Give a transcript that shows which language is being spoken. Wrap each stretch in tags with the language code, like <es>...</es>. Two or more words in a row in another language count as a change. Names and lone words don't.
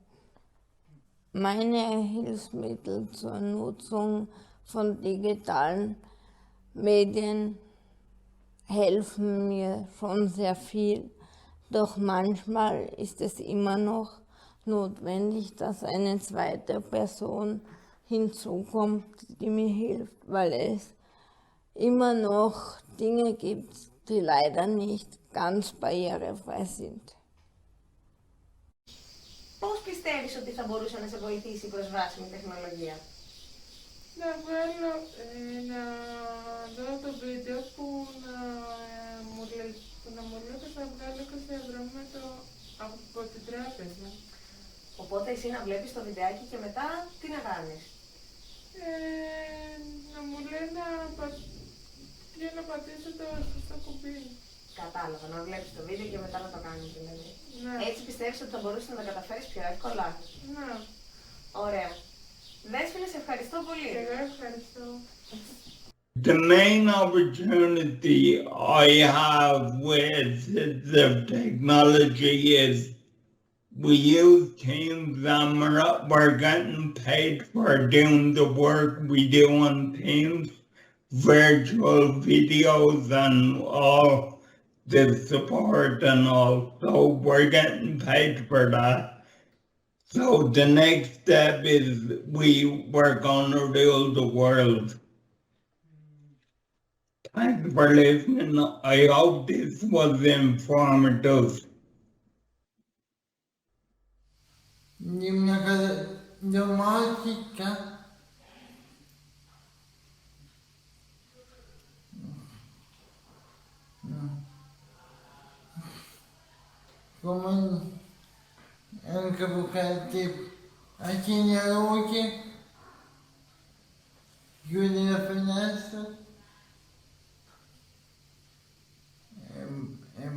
<de>Meine Hilfsmittel zur Nutzung von digitalen Medien helfen mir schon sehr viel, doch manchmal ist es immer noch notwendig, dass eine zweite Person hinzukommt, die mir hilft, weil es immer noch Dinge gibt, die leider nicht ganz barrierefrei sind.</de> <el>Πώς πιστεύεις ότι θα μπορούσε να σε βοηθήσει η προσβάσιμη τεχνολογία? Να βγάλω, να δω το βίντεο που να μου λέει ότι θα βγάλω 20 ευρώ από την τράπεζα. Οπότε εσύ να βλέπεις το βιντεάκι και μετά τι να κάνεις? Να μου λέει για να πατήσω το σωστό κουμπί. Κατάλαβα, να βλέπεις το βίντεο και μετά να το κάνεις δηλαδή. Ναι. Έτσι πιστεύεις ότι θα μπορούσες να τα καταφέρεις πιο εύκολα? Ναι. Ωραία. Δέσποινα, σε ευχαριστώ πολύ. Εγώ ευχαριστώ.</el> <en>The main opportunity I have with the technology is we use Teams and we're getting paid for doing the work we do on Teams, virtual videos and all the support and all, so we're getting paid for that. So the next step is we're gonna rule the world. Thanks for listening. I hope this was informative.</en> <it>Grammatica. Come anche avvocati a genealogi, chiudi la finestra e basta.</it>